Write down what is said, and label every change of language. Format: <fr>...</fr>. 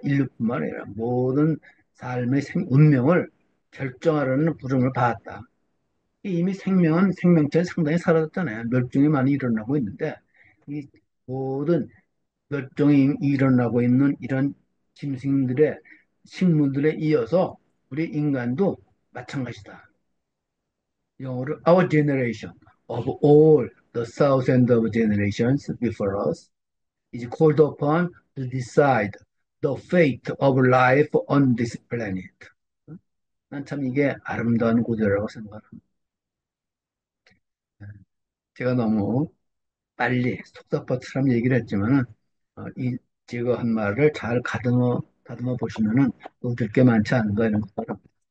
<ko>인류뿐만 아니라 모든 삶의 운명을 결정하려는 부름을 받았다. 이미 생명은 생명체는 상당히 사라졌잖아요. 멸종이 많이 일어나고 있는데 이 모든 멸종이 일어나고 있는 이런 짐승들의 식물들에 이어서 우리 인간도 마찬가지다. 영어로</ko> <en>our generation of all the thousands of generations before us is called upon to decide the fate of life on this planet.</en> <ko>난 참 이게 아름다운 구절이라고 생각합니다. 제가 너무 빨리 속사포처럼 얘기를 했지만은 이 제가 한 말을 잘 다듬어 보시면은 얻을 게 많지 않은가 이런 거 바랍니다.</ko>